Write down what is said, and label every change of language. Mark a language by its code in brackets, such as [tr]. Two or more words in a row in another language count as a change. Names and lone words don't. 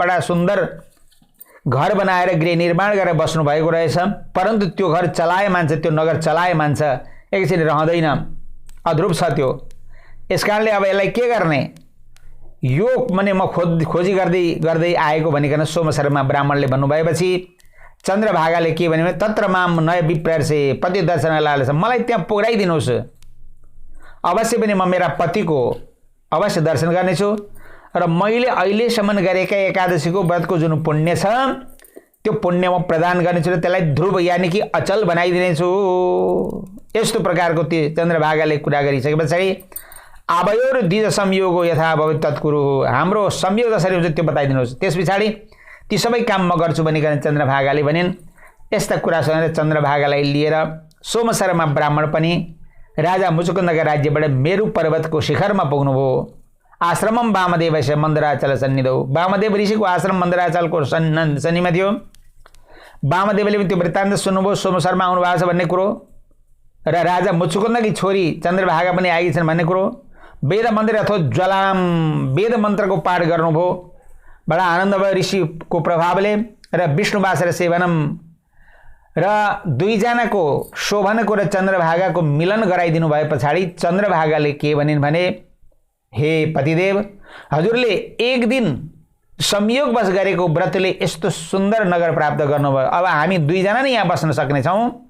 [ne] बडा सुन्दर घर बनाएर गृह निर्माण गरेर बस्नु भएको रहेछ, परन्तु त्यो घर चलाए मान्छ, त्यो नगर चलाए मान्छ एकैछिन रहँदैन, अध्रुव छ त्यो। यसकारणले अब यसलाई के गर्ने, यो मने म खोजी गर्दै आएको भनिकन सोमशर्मा ब्राह्मणले भन्नुभएपछि चन्द्रभागाले के भन्यो भने [sa] तत्र माम नय विप्रेर्से पति दर्शन लालसा, [ne] मलाई त्यहाँ पुर्याइदिनुहोस्, अवश्य पनि म मेरा पतिको अवश्य दर्शन गर्नेछु र मैले अहिलेसम्म गरेका एकादशीको व्रतको जुन पुण्य छ त्यो पुण्य म प्रदान गर्नेछु र त्यसलाई ध्रुव यानि कि अचल बनाइदिनेछु। यस्तो प्रकारको त्यो चन्द्रभागाले कुरा गरिसके पछाडि [sa] आबयोर द्विज संयोगो यथा भवेत् तत्कुरु, [ne] हाम्रो संयोग जसरी हुन्छ त्यो बताइदिनुहोस्, त्यस पछाडि ती सबै काम म गर्छु भनिकन चन्द्रभागाले भनिन्। यस्ता कुरा सुनेर चन्द्रभागालाई लिएर सोमशर्मा ब्राह्मण पनि राजा मुचुकुन्दका राज्यबाट मेरु पर्वतको शिखरमा पुग्नुभयो। [sa] आश्रमम वामदेवस्य मन्दराचल सन्निधौ, [ne] वामदेव ऋषिको आश्रम मन्दराचलको सन्निधिमा थियो। वामदेवले पनि त्यो वृत्तान्त सुन्नुभयो सोमशर्मा आउनु भएको छ भन्ने कुरो र राजा मुचुकुन्दकी छोरी चन्द्रभागा पनि आएकी छन् भन्ने कुरो। वेद मन्त्र अथवा ज्वलाम वेद मन्त्रको पाठ गर्नुभयो, बडा आनन्द भयो ऋषिको प्रभावले र विष्णुवास र सेवनम र दुईजनाको शोभनको र चन्द्रभागाको मिलन गराइदिनु भए पछाडि चन्द्रभागाले के भनिन् भने हे पतिदेव, हजुरले एक दिन संयोगवश गरेको व्रतले यस्तो सुन्दर नगर प्राप्त गर्नुभयो, अब हामी दुईजना नै यहाँ बस्न सक्नेछौँ।